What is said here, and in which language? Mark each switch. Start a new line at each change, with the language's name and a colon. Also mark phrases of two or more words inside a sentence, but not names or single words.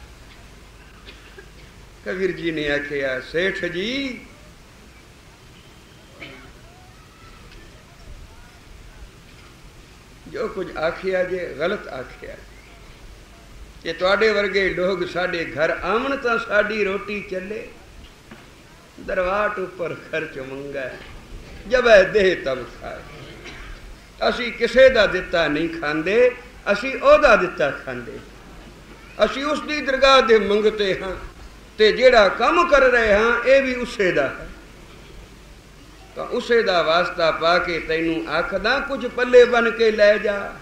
Punjabi: ਕਬੀਰ ਜੀ ਨੇ ਆਖਿਆ ਸੇਠ ਜੀ ਜੋ ਕੁਝ ਆਖਿਆ ਜੇ ਗਲਤ ਆਖਿਆ। ਜੇ ਤੁਹਾਡੇ ਵਰਗੇ ਲੋਗ ਸਾਡੇ ਘਰ ਆਵਣ ਤਾਂ ਸਾਡੀ ਰੋਟੀ ਚੱਲੇ। ਦਰਵਾਟ ਉਪਰ ਖ਼ਰਚ ਮੰਗਾ, ਜਬ ਹੈ ਦੇਹ ਤਬ ਖਾਏ। ਅਸੀਂ ਕਿਸੇ ਦਾ ਦਿੱਤਾ ਨਹੀਂ ਖਾਂਦੇ, ਅਸੀਂ ਓਦਾ ਦਿੱਤਾ ਖਾਂਦੇ। ਅਸੀਂ ਉਸਕੀ ਦਰਗਾਹ ਦੇ ਮੰਗਤੇ ਹਾਂ, ਤੇ ਜਿਹੜਾ ਕੰਮ ਕਰ ਰਹੇ ਹਾਂ ਇਹ ਭੀ ਉਸੇ ਦਾ ਹੈ। ਤੋ ਉਸੇ ਦਾ ਵਾਸਤਾ ਪਾ ਕੇ ਤੈਨੂੰ ਆਖਦਾ ਕੁਝ ਪੱਲੇ ਬੰਨ੍ਹ ਕੇ ਲੈ ਜਾ।